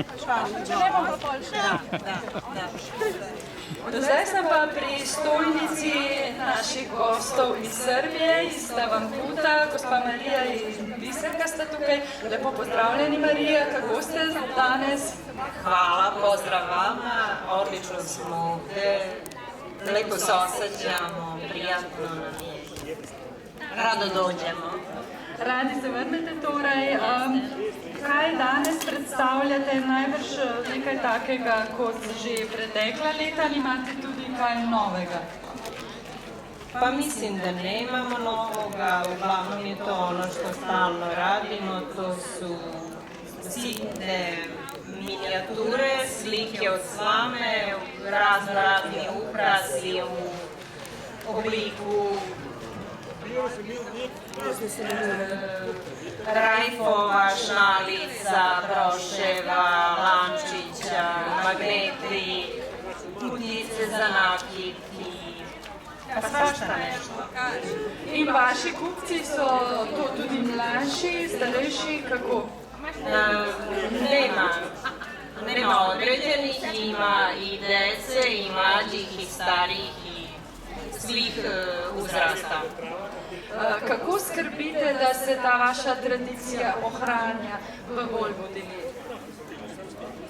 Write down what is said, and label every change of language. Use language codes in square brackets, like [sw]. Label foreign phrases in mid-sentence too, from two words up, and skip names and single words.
[sl] Če ne bom pa pol še. Do zdaj sem pa pri stojnici naših gostov iz Srbije, iz Slavanputa, gospa Marija in Biserka sta tukaj. Lepo pozdravljeni, Marija, kako ste danes? [hr] Hvala, pozdrav vama, odlično smo ovdje, lepo se osjećamo, prijatno nam je, rado dođemo. [sl] Radi se vrnete torej. Kaj danes predstavljate? Najbrž nekaj takega kot že pretekla leta ali imate tudi kaj novega? [hr] Pa mislim da nemamo novoga, uglavnom je to ono što stalno radimo, to su sitne minijature, slike od slame, razni ukrasi u obliku rajfova, šnalica, broševa, lančića, magnetri, kutice za nakiti, pa svašta nešto. [sl] In vaši kupci so to tudi mlajši, starejši, kako? [hr] Nema određenih, ima i dece, i mlađih, i starijih, i svih uzrasta. [sl] Kako skrbite, da se ta vaša tradicija ohranja v Vojvodini?